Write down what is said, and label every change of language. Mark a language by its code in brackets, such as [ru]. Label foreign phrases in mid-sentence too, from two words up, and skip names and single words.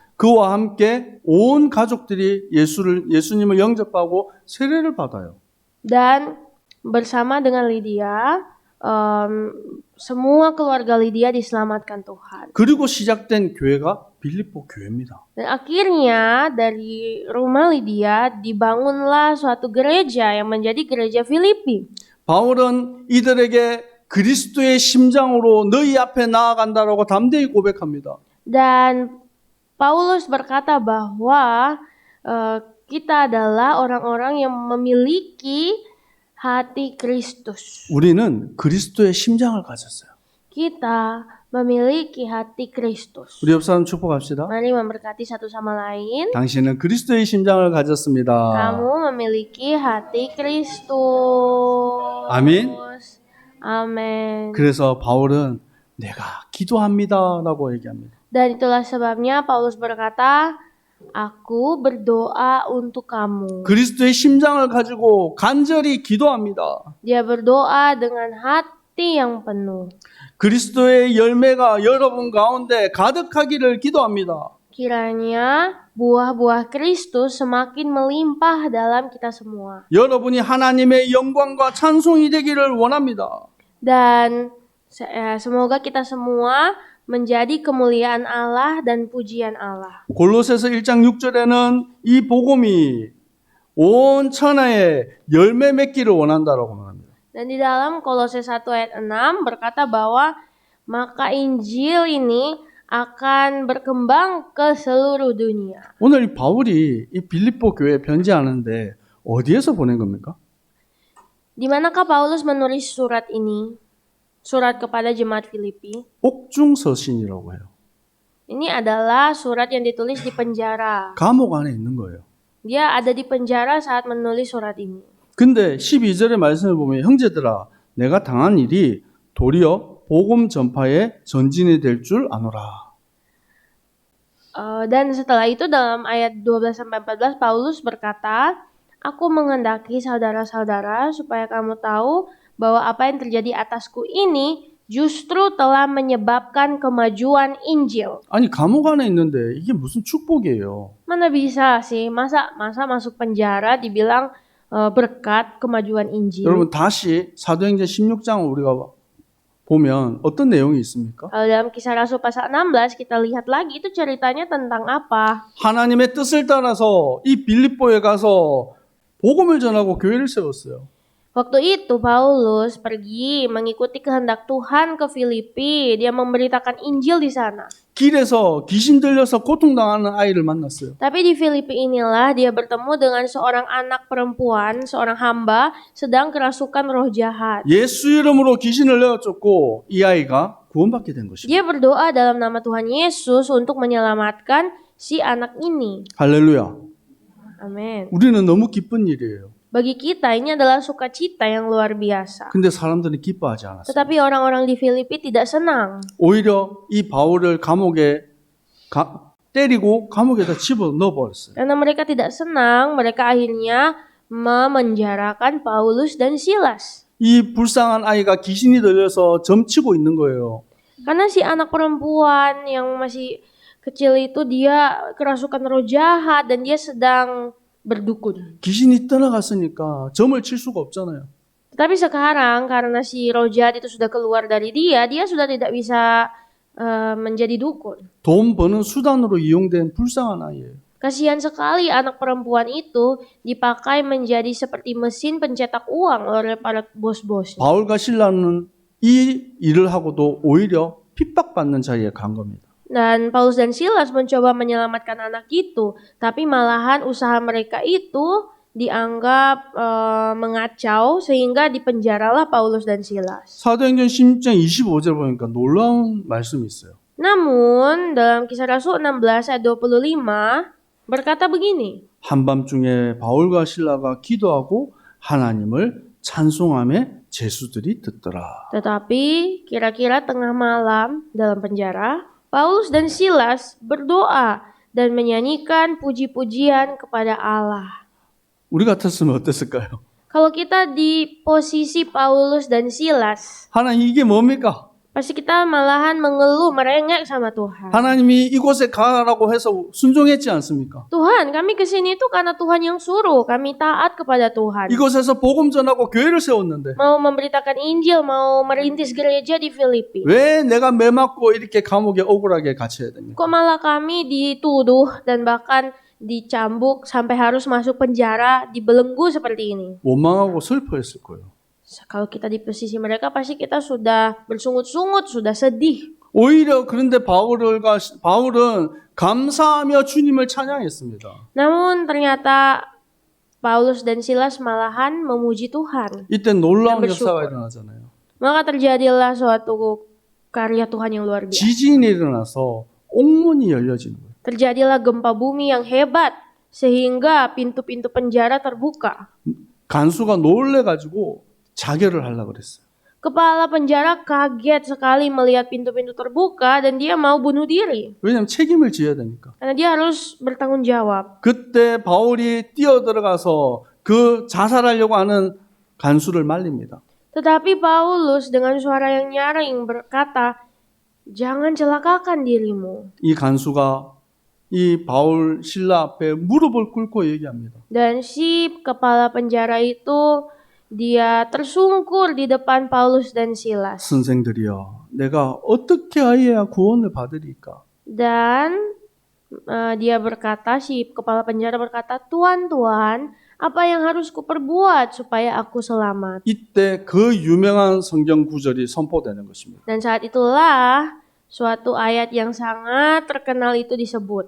[ko] 그와 함께 온 가족들이 예수님을 영접하고 세례를 받아요. [id] Dan bersama dengan Lydia, semua keluarga Lydia diselamatkan Tuhan. [ko] 그리고 시작된 교회가 빌립보 교회입니다. [id] Dan akhirnya dari rumah Lydia dibangunlah suatu gereja yang menjadi gereja Filipi. [ko] 바울은 이들에게 그리스도의 심장으로 너희 앞에 나아간다라고 담대히 고백합니다. [id] Dan Paulus berkata bahwa kita adalah orang-orang yang memiliki hati Kristus. [ko] 우리는 그리스도의 심장을 가졌어요. [id] Kita memiliki hati Kristus. [ko] 우리 옆 사람 축복합시다. [id] Mari memberkati satu sama lain. [ko] 당신은 그리스도의 심장을 가졌습니다. [id] Kamu memiliki hati Kristus. [ko] 아멘. [id] Amin. [ko] 그래서 바울은 내가 기도합니다라고 얘기합니다. [id] Dan itulah sebabnya Paulus berkata, aku berdoa untuk kamu. [ko] 그리스도의 심장을 가지고 간절히 기도합니다. [id] Dia berdoa dengan hati yang penuh. [ko] 그리스도의 열매가 여러분 가운데 가득하기를 기도합니다. [id] Kiranya buah-buah Kristus semakin melimpah dalam kita semua. [ko] 여러분이 하나님의 영광과 찬송이 되기를 원합니다. [id] Dan semoga kita semua menjadi kemuliaan Allah dan pujian Allah. [ko] 골로새서 1장 6절에는 이 복음이 온 천하에 열매 맺기를 원한다라고 말합니다. [id] Dan di dalam Kolose 1 ayat 6 berkata bahwa maka Injil ini akan berkembang ke seluruh dunia. [ko] 오늘 이 바울이 이 빌립보 교회에 편지하는데 어디에서 보낸 겁니까? [id] Di manakah Paulus menulis surat ini? Surat kepada jemaat Filipi. [ko] 옥중서신이라고 해요. [id] Ini adalah surat yang ditulis di penjara. [ko] 감옥 안에 있는 거예요. [id] Dia ada di penjara saat menulis surat ini. [ko] 근데 12절의 말씀을 보면 형제들아 내가 당한 일이 도리어 복음 전파의 전진이 될 줄 아노라. [id] Dan setelah itu dalam ayat 12-14 Paulus berkata, aku menghendaki saudara-saudara supaya kamu tahu bahwa apa yang terjadi atasku ini justru telah menyebabkan kemajuan Injil. [ko] 아니 감옥 안에 있는데 이게 무슨 축복이에요. [id] Mana bisa sih, masa masuk penjara dibilang berkat kemajuan Injil. [ko] 여러분 다시 사도행전 16장 우리가 보면 어떤 내용이 있습니까? [id] Kalau dalam Kisah Rasul pasal 16 kita lihat lagi itu ceritanya tentang apa? [ko] 하나님의 뜻을 따라서 이 빌립보에 가서 복음을 전하고 교회를 세웠어요. [id] Waktu itu Paulus pergi mengikuti kehendak Tuhan ke Filipi. Dia memberitakan Injil di sana. [ko] 길에서 귀신 들려서 고통당하는 아이를 만났어요. [id] Tapi di Filipi inilah dia bertemu dengan seorang anak perempuan, seorang hamba sedang kerasukan roh jahat. [ko] 예수 이름으로 귀신을 내어쫓고 이 아이가 구원받게 된 것입니다. [id] Dia berdoa dalam nama Tuhan Yesus untuk menyelamatkan si anak ini. [ko] 할렐루야. [id] Amin. [ko] 우리는 너무 기쁜 일이에요. [id] Bagi kita ini adalah sukacita yang luar biasa. [ko] 근데 사람들은 기뻐하지 않았어요. [id] Tetapi orang-orang di Filipi tidak senang. [ko] 오히려 이 바울을 감옥에 때리고 감옥에다 집어넣어 버렸어요. [id] Karena mereka tidak senang, mereka akhirnya memenjarakan Paulus dan Silas. [ko] 이 불쌍한 아이가 귀신이 들려서 점치고 있는 거예요. [id] Karena si anak perempuan yang masih kecil itu dia kerasukan roh jahat dan dia sedang berdukun. [ko] 귀신이 떠나갔으니까 점을 칠 수가 없잖아요. [id] Tetapi sekarang karena si roh jahat itu sudah keluar dari dia sudah tidak bisa menjadi dukun. [ko] 돈 버는 수단으로 이용된 불쌍한 아이예요. [id] Kasihan sekali anak perempuan itu dipakai menjadi seperti mesin pencetak uang oleh para bos-bos. [ko] 바울과 실라는 이 일을 하고도 오히려 핍박받는 자리에 간 겁니다. [id] Dan Paulus dan Silas mencoba menyelamatkan anak itu, tapi malahan usaha mereka itu dianggap mengacau sehingga dipenjaralah Paulus dan Silas. [ko] 사도행전 16장 25절 보니까 놀라운 말씀이 있어요. [id] Namun dalam Kisah Rasul 16 ayat 25 berkata begini. [ko] 한밤중에 바울과 실라가 기도하고 하나님을 찬송하며 제수들이 듣더라. [id] Tetapi kira-kira tengah malam dalam penjara, Paulus dan Silas berdoa dan menyanyikan puji-pujian kepada Allah. [ko] 우리 같았으면 어땠을까요? [id] Kalau kita di posisi Paulus dan Silas, [ko] 하나님 이게 뭡니까? [id] pasti kita malahan mengeluh, merengek sama Tuhan. [ko] 하나님이 이곳에 가라고 해서 순종했지 않습니까? [id] Tuhan, kami kesini itu karena Tuhan yang suruh, kami taat kepada Tuhan. [ko] 이곳에서 복음 전하고 교회를 세웠는데 [id] Mau memberitakan Injil, mau merintis gereja di Filipi. [ko] 왜 내가 매 맞고 이렇게 감옥에 억울하게 갇혀야 됩니까? [id] Kok malah kami dituduh dan bahkan dicambuk sampai harus masuk penjara, dibelenggu seperti ini. [ko] 원망하고 슬퍼했을 거예요. [id] Kalau kita di posisi mereka pasti kita sudah bersungut-sungut, sudah sedih. [ko] 오히려 그런데 바울은 감사하며 주님을 찬양했습니다. [id] Namun ternyata Paulus dan Silas malahan memuji Tuhan. [ko] 이때 놀라운 [id] Dan bersyukur. [ko] 역사가 일어나잖아요. [id] Maka terjadilah suatu karya Tuhan yang luar biasa. [ko] 지진이 일어나서 옥문이 열려지는 거예요. [id] Terjadilah gempa bumi yang hebat sehingga pintu-pintu penjara terbuka. [ko] 간수가 놀래가지고 자결을 하려고 그랬어요. [id] Kepala penjara kaget sekali melihat pintu-pintu terbuka dan dia mau bunuh diri. [ko] 왜냐하면 책임을 져야 되니까. [id] Karena dia harus bertanggung jawab. [ko] 그때 바울이 뛰어들어가서 그 자살하려고 하는 간수를 말립니다. [id] Tetapi Paulus dengan suara yang nyaring berkata, "Jangan celakakan dirimu." [ko] 이 간수가 이 바울 신라 앞에 무릎을 꿇고 얘기합니다. [id] Dan si kepala penjara itu dia tersungkur di depan Paulus dan Silas. [ko] 선생들이여, 내가 어떻게 하여야 구원을 받으리까? [id] Dan dia berkata, si kepala penjara berkata, "Tuan, apa yang harus kuperbuat supaya aku selamat?" [ko] 이때 그 유명한 성경 구절이 선포되는 것입니다. [id] Dan saat itulah suatu ayat yang sangat terkenal itu disebut.